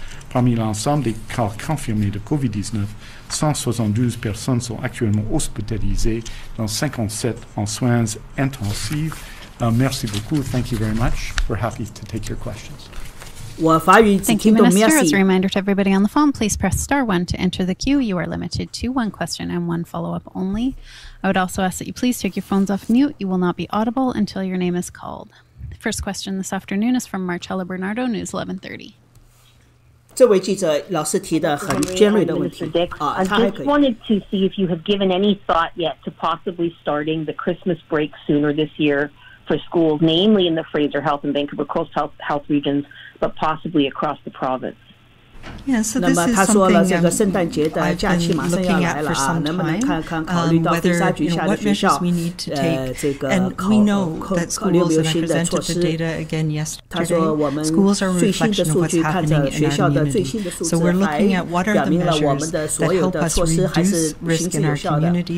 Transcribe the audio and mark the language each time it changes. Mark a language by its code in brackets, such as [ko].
[fr] Parmi l'ensemble des cas confirmés de COVID-19, 172 personnes sont actuellement hospitalisées, dont 57 en soins intensifs. Merci beaucoup. [en] Thank you very much. We're happy to take your questions. Thank you, Minister. As a reminder to everybody on the phone, please press *1 to enter the queue. You are limited to one question and one follow-up only. I would also ask that you please take your phones off mute. You will not be audible until your name is called. The first question this afternoon is from Marcella Bernardo, News 1130. [zh] 这位记者老师提的很尖锐的问题啊，他还可以。 [en] I just wanted to see if you have given any thought yet to possibly starting the Christmas break sooner this year for schools, namely in the Fraser Health and Vancouver Coastal Health regions, but possibly across the province. [zh] 那么他说了，这个圣诞节的假期马上要来了啊，能不能考虑到飞沙局下的学校，这个考虑有没有新的措施？他说我们最新的数据，看着学校的最新的数字，还表明了我们的所有的措施还是行之有效的。